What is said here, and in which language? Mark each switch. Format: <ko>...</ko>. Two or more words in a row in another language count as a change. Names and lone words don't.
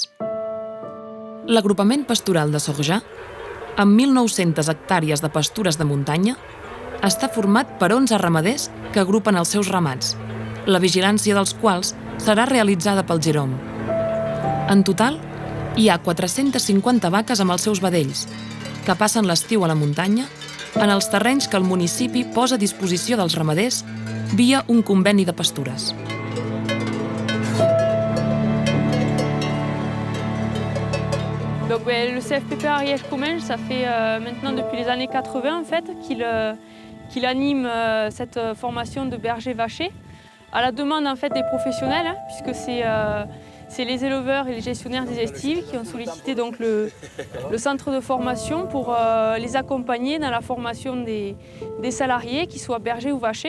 <ca>L'agrupament pastoral de Sorjà, amb 1.900 hectàrees de pastures de muntanya, està format per 11 ramaders que agrupen els seus ramats, la vigilància dels quals serà realitzada pel Jerome. En total, hi ha 450 vaques amb els seus vedells, que passen l'estiu a la muntanya en els terrenys que el municipi posa a disposició dels ramaders via un conveni de pastures.</ca> <fr>Donc, le CFPP Ariège Comminges, ça fait maintenant depuis les années 80 en fait, qu'il anime cette formation de berger vacher à la demande en fait des professionnels, puisque c'est les éleveurs et les gestionnaires des estives qui ont sollicité donc le centre de formation pour les accompagner dans la formation des salariés, qu'ils soient bergers ou vachers.</fr>